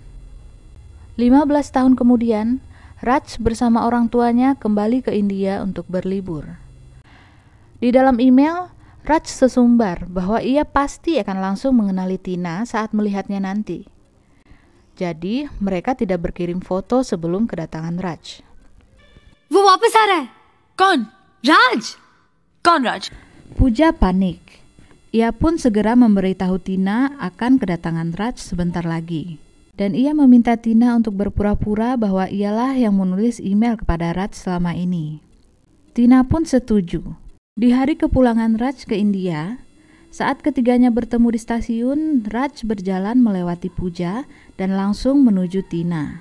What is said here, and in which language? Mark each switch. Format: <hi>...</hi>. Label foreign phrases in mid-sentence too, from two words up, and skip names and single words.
<id>15 tahun kemudian, Raj bersama orang tuanya kembali ke India untuk berlibur. Di dalam email, Raj sesumbar bahwa ia pasti akan langsung mengenali Tina saat melihatnya nanti. Jadi, mereka tidak berkirim foto sebelum kedatangan Raj.</id> <hi>वो वापस आ रहा है। कौन? राज? कौन राज?</hi> <id>Puja panik. Ia pun segera memberitahu Tina akan kedatangan Raj sebentar lagi. Dan ia meminta Tina untuk berpura-pura bahwa ialah yang menulis email kepada Raj selama ini. Tina pun setuju. Di hari kepulangan Raj ke India, saat ketiganya bertemu di stasiun, Raj berjalan melewati Puja dan langsung menuju Tina.</id>